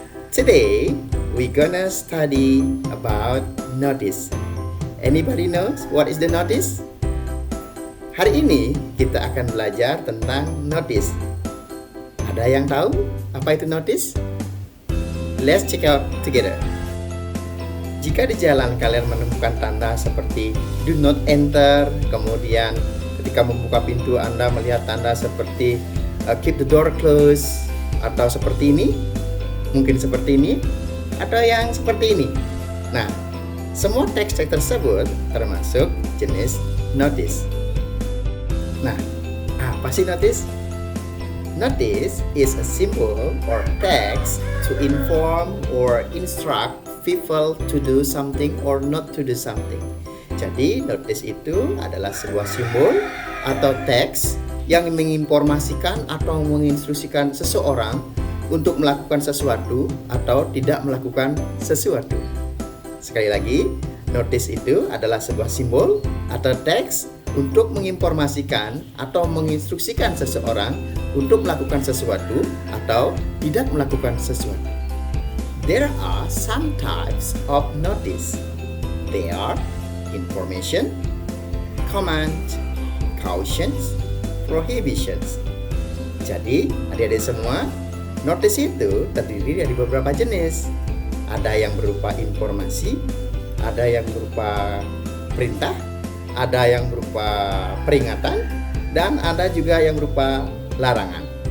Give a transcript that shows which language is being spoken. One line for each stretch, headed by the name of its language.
English: Today we're gonna study about notice. Anybody knows what is the notice?
Indonesian: Hari ini kita akan belajar tentang notice. Ada yang tahu apa itu notice?
English: Let's check out together.
Indonesian: Jika di jalan kalian menemukan tanda seperti
English: do not enter,
Indonesian: kemudian ketika membuka pintu Anda melihat tanda seperti
English: keep the door closed,
Indonesian: atau seperti ini, mungkin seperti ini, atau yang seperti ini. Nah, semua teks tersebut termasuk jenis notice. Nah, apa sih notice?
English: Notice is a symbol or text to inform or instruct people to do something or not to do something.
Indonesian: Jadi notice itu adalah sebuah simbol atau teks yang menginformasikan atau menginstruksikan seseorang untuk melakukan sesuatu atau tidak melakukan sesuatu. Sekali lagi, notice itu adalah sebuah simbol atau teks untuk menginformasikan atau menginstruksikan seseorang untuk melakukan sesuatu atau tidak melakukan sesuatu.
English: There are some types of notice. They are information, command, cautions, prohibitions.
Indonesian: Jadi, adik-adik semua, notice itu terdiri dari beberapa jenis. Ada yang berupa informasi, ada yang berupa perintah, ada yang berupa peringatan, dan ada juga yang berupa larangan.